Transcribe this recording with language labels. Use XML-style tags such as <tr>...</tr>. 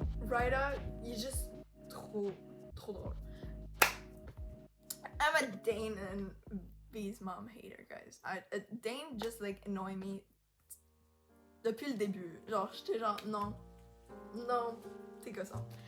<fr>Ryder, il est juste trop drôle.</fr> <en>I'm a Dane and Bee's mom hater, guys. Dane just like annoy me</en> <fr>depuis le début. Genre, j'étais genre, non, t'es gossant.</fr>